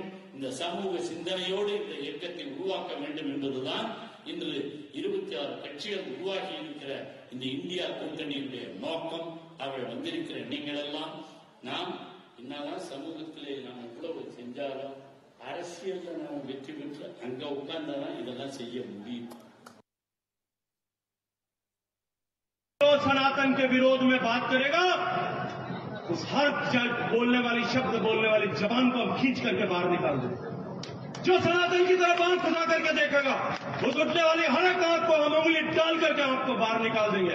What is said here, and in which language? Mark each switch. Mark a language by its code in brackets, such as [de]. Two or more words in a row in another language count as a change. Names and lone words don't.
[ta] இந்த சமூக சிந்தனையோடு இந்த இயக்கத்தை உருவாக்க வேண்டும் என்பதுதான் இன்று 26 கட்சிகள் உருவாகி இருக்கிற இந்த இந்தியா கூட்டணியுடைய நோக்கம். அவர்கள் வந்திருக்கிற நீங்கள் எல்லாம் நாம் என்னதான் சமூகத்திலே நாம் எவ்வளவு செஞ்சாலும் அரசியல்ல நாம் வெற்றி பெற்று அங்க உட்கார்ந்தாதான் இதெல்லாம் செய்ய முடியும். [hi] जो सनातन के विरोध में बात करेगा उस हर बोलने वाली शब्द बोलने वाली जबान को हम खींच करके बाहर निकाल देंगे. जो सनातन की तरफ आंख खुदा करके देखेगा उस उठने वाली हर एक आंख को हम उंगली डाल करके आपको बाहर निकाल देंगे.